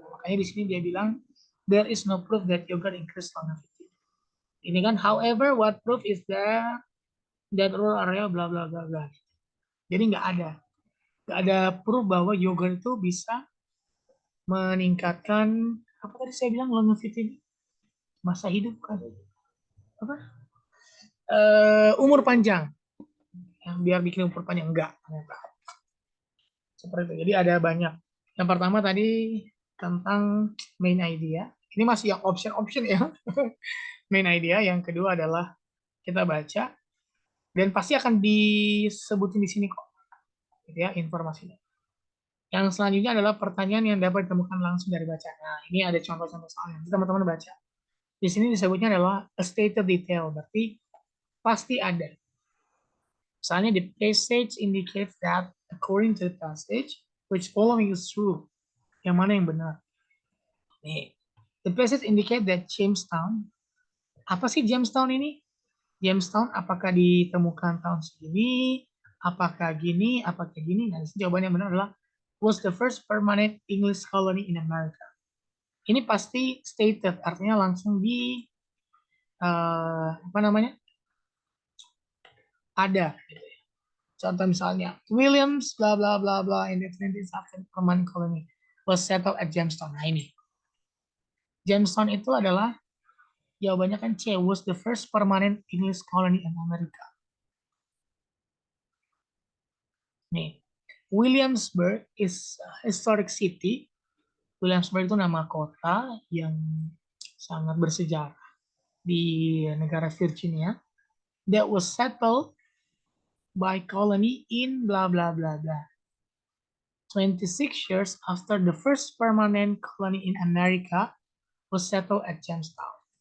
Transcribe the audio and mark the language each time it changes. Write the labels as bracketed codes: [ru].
[id] Makanya di sini dia bilang [en] there is no proof that yogurt increase longevity. [id] Ini kan [en] however what proof is that rural area bla bla bla bla. [id] Jadi nggak ada proof bahwa yogurt itu bisa meningkatkan apa tadi saya bilang longevity, masa hidup kan, apa umur panjang, yang biar bikin umur panjang enggak ternyata seperti itu. Jadi ada banyak. Yang pertama tadi tentang main idea. Ini masih yang option-option ya. Main idea. Yang kedua adalah kita baca dan pasti akan disebutin di sini kok, gitu ya informasinya. Yang selanjutnya adalah pertanyaan yang dapat ditemukan langsung dari bacaan. Nah, ini ada contoh-contoh soalnya. Jadi teman-teman baca. Di sini disebutnya adalah [en] a stated detail, [id] berarti pasti ada. Misalnya [en] the passage indicates that according to the passage, which following is true. [id] Yang mana yang benar? Nih, [en] the passage indicate that [id] Jamestown. Apa sih Jamestown ini? Jamestown apakah ditemukan tahun segini? Apakah gini? Apakah gini? Nah, jawabannya benar adalah [en] was the first permanent English colony in America. [id] Ini pasti stated, artinya langsung di apa namanya? Ada. Contoh misalnya, [en] Williams bla bla bla bla in the 20th century permanent colony was settled at Jamestown. [id] Nah ini, Jamestown itu adalah jawabannya kan C, [en] was the first permanent English colony in America. [id] Nih, [en] Williamsburg is a historic city. [id] Williamsburg itu nama kota yang sangat bersejarah di negara Virginia. [en] That was settled by colony in bla bla bla bla. 26 years after the first permanent colony in America was settled at Jamestown.